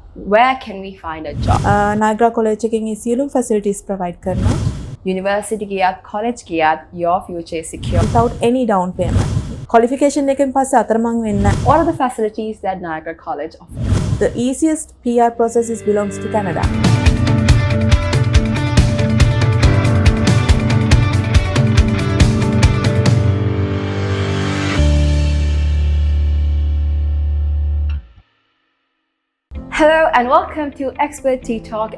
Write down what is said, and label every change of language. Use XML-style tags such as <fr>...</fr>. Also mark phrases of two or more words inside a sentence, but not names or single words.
<en>where can we find a job?</en> <si>Niagara College එකෙන් ඒ සියලුම</si> <en>facilities provide</en> <si>කරනවා.</si> <en>University ගියත් college ගියත් your future is secure without any down payment.</en> <si>Qualification එකෙන් පස්සේ අතරමං වෙන්න.</si> <en>What are the facilities that Niagara College offers? The easiest PR process belongs to Canada. Hello and welcome to Expert Tea Talk.</en>